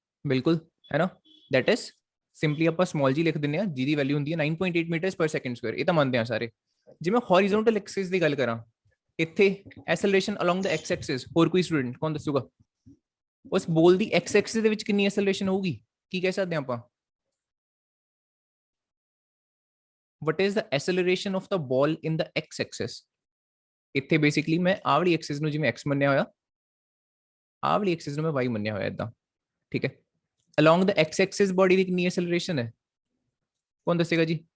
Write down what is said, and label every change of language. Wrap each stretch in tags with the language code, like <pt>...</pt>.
<hi>बिल्कुल है ना,</hi> <en>that is</en> <pa>ਸਿੰਪਲੀ ਆਪਾਂ ਸਮਾਲ ਜੀ ਲਿਖ ਦਿੰਨੇ ਆ, ਜਿਹਦੀ ਵੈਲਿਊ ਹੁੰਦੀ ਹੈ 9.8 ਮੀਟਰਸ ਪਰ ਸੈਕਿੰਡ ਸਕੁਅਰ। ਇਹ ਤਾਂ ਮੰਨਦੇ ਆ ਸਾਰੇ। ਜੇ ਮੈਂ ਹੌਰੀਜ਼ੌਂਟਲ ਐਕਸਿਸ ਦੀ ਗੱਲ ਕਰਾਂ, ਇੱਥੇ ਐਸਲਰੇਸ਼ਨ ਅਲੋਂਗ ਦ ਐਕਸ ਐਕਸਿਸ, ਹੋਰ ਕੋਈ ਸਟੂਡੈਂਟ ਕੌਣ ਦੱਸੂਗਾ ਉਸ ਬੋਲ ਦੀ ਐਕਸ ਐਕਸਿਸ ਦੇ ਵਿੱਚ ਕਿੰਨੀ ਐਸਲਰੇਸ਼ਨ ਹੋਊਗੀ, ਕੀ ਕਹਿ ਸਕਦੇ ਆਪਾਂ?</pa> <en>what is the acceleration of the ball in the x axis?</en> <pa>ਇੱਥੇ ਬੇਸਿਕਲੀ ਮੈਂ ਆਹ ਵਾਲੀ ਐਕਸਿਸ ਨੂੰ ਜਿਵੇਂ x ਮੰਨਿਆ ਹੋਇਆ, ਆਹ ਵਾਲੀ ਐਕਸਿਸ ਨੂੰ ਮੈਂ y ਮੰਨਿਆ ਹੋਇਆ ਇਦਾਂ, ਠੀਕ ਹੈ।</pa> <en>along the x axis</en> <pa>body ਦੀ ਕਿੰਨੀ ਐਸਲਰੇਸ਼ਨ ਹੈ, ਕੌਣ ਦੱਸੇਗਾ ਜੀ?</pa>